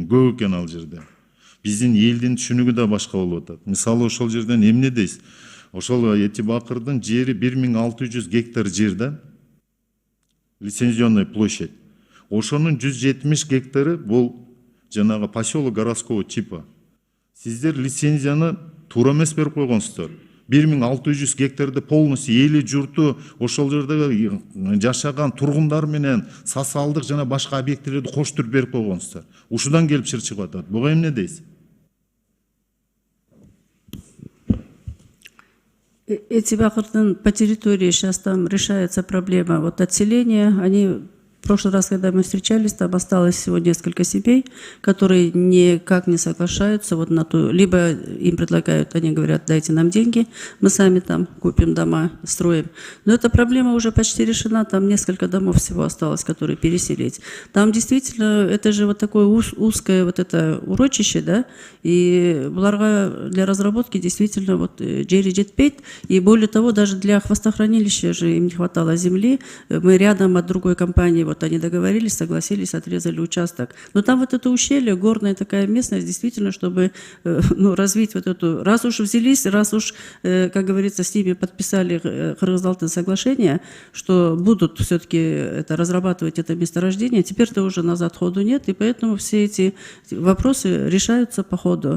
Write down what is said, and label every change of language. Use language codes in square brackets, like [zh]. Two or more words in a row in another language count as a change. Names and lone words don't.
[ky] Көп экен ал жерде. Биздин элдин түшүнүгү да башка болуп атат. Мисалы ошол жерден эмне дейсиз? Ошол Эти Бакырдын жери 1600 гектар жер да, [ru] лицензионный площадь. [ky] Ошонун 170 гектары бул жанагы [ru] поселок городского типа. [ky] Сиздер лицензияны туура эмес берип койгонсуздар. 1600 гектарды полностью эли журту ошол жерде жашаган тургундар менен социалдык жана башка объектилерди коштуруп берип койгонсуздар. Ушудан келип чыгып атат. Буга эмне дейсиз? [ru] Эти Бакырдын по территории сейчас там решается проблема вот отселения. Они в прошлый раз, когда мы встречались, там осталось всего несколько семей, которые никак не соглашаются вот на ту, либо им предлагают, они говорят, дайте нам деньги, мы сами там купим дома, строим. Но эта проблема уже почти решена, там несколько домов всего осталось, которые переселить. Там действительно, это же вот такое узкое вот это урочище, да, и для разработки действительно вот [ky] жери жетпейт, [ru] и более того, даже для хвостохранилища же им не хватало земли, мы рядом от другой компании, вот они договорились, согласились, отрезали участок. Но там вот это ущелье, горная такая местность, действительно, чтобы развить вот эту... Раз уж взялись, раз уж, как говорится, с ними подписали Кыргыз-Алтын соглашение, что будут все-таки разрабатывать это месторождение, теперь-то уже назад ходу нет, и поэтому все эти вопросы решаются по ходу.